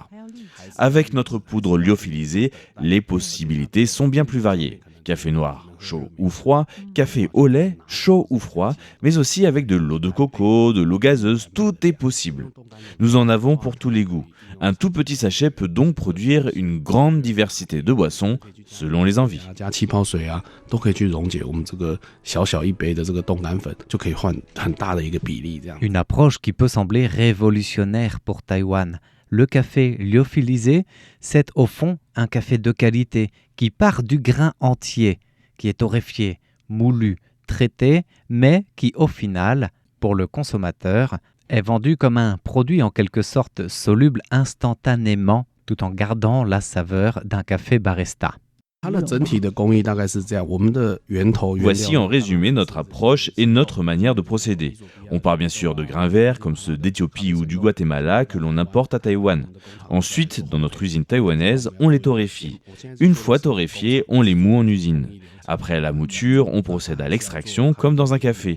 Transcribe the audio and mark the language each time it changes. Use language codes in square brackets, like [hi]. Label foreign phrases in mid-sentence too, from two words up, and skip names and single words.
[fr] Avec notre poudre lyophilisée, les possibilités sont bien plus variées. Café noir, chaud ou froid, café au lait, chaud ou froid, mais aussi avec de l'eau de coco, de l'eau gazeuse, tout est possible. Nous en avons pour tous les goûts. Un tout petit sachet peut donc produire une grande diversité de boissons selon les envies. [zh] 加气泡水啊，都可以去溶解我们这个小小一杯的这个冻干粉，就可以换很大的一个比例这样。 [fr] Une approche qui peut sembler révolutionnaire pour Taïwan. Le café lyophilisé, c'est au fond un café de qualité qui part du grain entier, qui est torréfié, moulu, traité, mais qui au final, pour le consommateur, est vendu comme un produit en quelque sorte soluble instantanément tout en gardant la saveur d'un café barista. [zh] 它的整体的工艺大概是这样，我们的源头原料。 [fr] Voici en résumé notre approche et notre manière de procéder. On part bien sûr de grains verts comme ceux d'Éthiopie ou du Guatemala que l'on importe à Taïwan. Ensuite, dans notre usine taïwanaise, on les torréfie. Une fois torréfiés, on les moud en usine. Après la mouture, on procède à l'extraction comme dans un café.